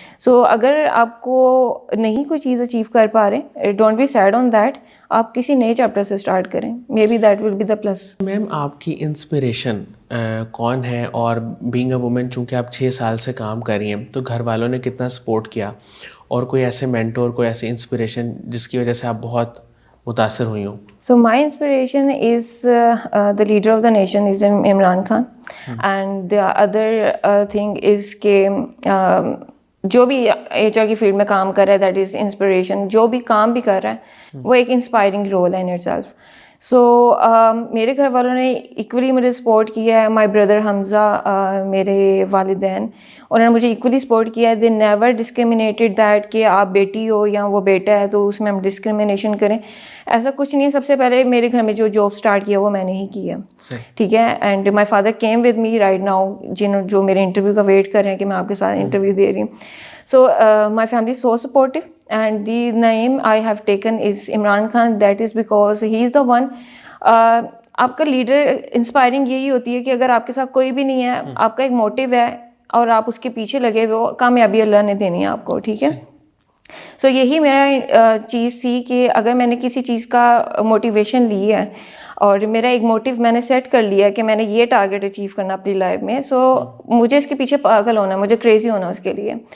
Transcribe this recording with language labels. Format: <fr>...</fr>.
<ur>سو اگر آپ کو نہیں کوئی چیز اچیو کر پا رہے,</ur> <en>don't be sad on that,</en> <ur>آپ کسی نئے چیپٹر سے اسٹارٹ کریں,</ur> <en>Maybe that will be the plus.</en> <ur>میم آپ کی انسپریشن کون ہے, اور</ur> <en>being a woman</en> <ur>چونکہ آپ 6 سال سے کام کر رہی ہیں, تو گھر والوں نے کتنا سپورٹ کیا, اور کوئی ایسے مینٹور, کوئی ایسی انسپریشن جس کی وجہ سے آپ بہت متاثر ہوئی ہوں؟</ur> <en>So my inspiration is the leader of the nation is Imran Khan. And the other thing is</en> <ur>کہ جو بھی ایچ آر کی فیلڈ میں کام کر رہا ہے,</ur> <en>That is inspiration.</en> <ur>جو بھی کام بھی کر رہا ہے وہ ایک انسپائرنگ رول ہے</ur> <en>In itself.</en> <ur>سو میرے گھر والوں نے ایکولی مجھے سپورٹ کیا ہے.</ur> <en>my brother</en> <ur>حمزہ, میرے والدین, انہوں نے مجھے ایکولی سپورٹ کیا ہے.</ur> <en>they never discriminated that</en> <ur>کہ آپ بیٹی ہو یا وہ بیٹا ہے تو اس میں ہم ڈسکریمنیشن کریں, ایسا کچھ نہیں ہے. سب سے پہلے میرے گھر میں جو جاب اسٹارٹ کیا وہ میں نے ہی کی ہے, ٹھیک ہے.</ur> <en>and my father came with me right now,</en> <ur>جو میرے انٹرویو کا ویٹ کر رہے ہیں کہ میں آپ کے ساتھ انٹرویو دے رہی ہوں.</ur> <en>So my family is so supportive, and the name I have taken is Imran Khan. That is because he is the one.</en> <ur>آپ کا لیڈر انسپائرنگ یہی ہوتی ہے کہ اگر آپ کے ساتھ کوئی بھی نہیں ہے, آپ کا ایک موٹیو ہے اور آپ اس کے پیچھے لگے ہوئے ہو, کامیابی اللہ نے دینی ہے آپ کو, ٹھیک ہے. سو یہی میرا چیز تھی کہ اگر میں نے کسی چیز کا موٹیویشن لی ہے اور میرا ایک موٹیو میں نے سیٹ کر لیا کہ میں نے یہ ٹارگیٹ اچیو کرنا اپنی لائف میں, سو مجھے اس کے پیچھے پاگل ہونا, مجھے کریزی ہونا اس کے لیے.</ur>